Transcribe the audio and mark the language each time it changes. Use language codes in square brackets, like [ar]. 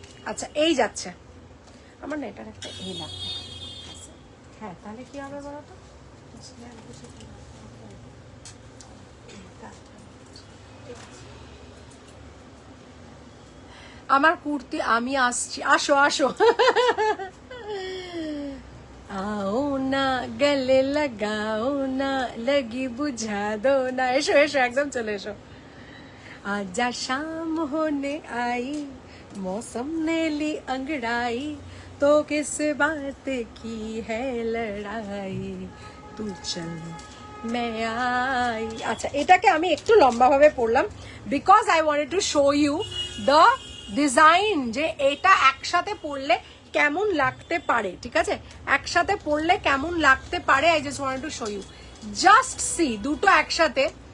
[bn] আচ্ছা, এই যাচ্ছে, আমার না এটার একটা এই লাগবে, হ্যাঁ, তাহলে কি হবে বলো তো, আমার কুর্তি, আমি আসছি, আসো আসো। [hi] आओ ना गले लगाओ ना, लगी बुझा दो ना, [bn] এসো এসো, একদম চলে এসো। [hi] आजा शाम होने आई, मौसम ने ली अंगड़ाई, तो किस बात की है लड़ाई, तू चल मैं आई। [bn] আচ্ছা, এটাকে আমি একটু লম্বা ভাবে পড়লাম, [en] because I wanted to show you the design, [bn] যে এটা একসাথে পড়লে কেমন লাগতে পারে, ঠিক আছে, একসাথে পড়লে কেমন লাগতে পারে। [en] I just wanted to show you, just see, [bn] দুটো একসাথে।